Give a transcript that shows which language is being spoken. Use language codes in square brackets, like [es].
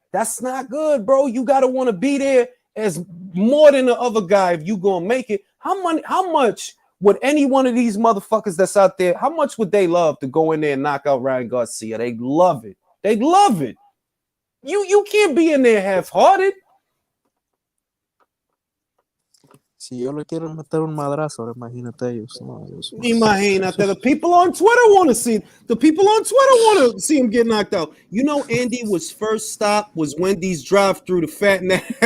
[en] That's not good, bro. You got to want to be there as more than the other guy if you going to make it. How much would any one of these motherfuckers that's out there, how much would they love to go in there and knock out Ryan Garcia? They love it. They love it. You can't be in there half-hearted. [es] Si yo le quiero meter un madrazo, ahora imagínate ellos. No, Imagínate. [en] The people on Twitter want to see. The people on Twitter want to see him get knocked out. You know, Andy was first stop was Wendy's drive-through to fatten that.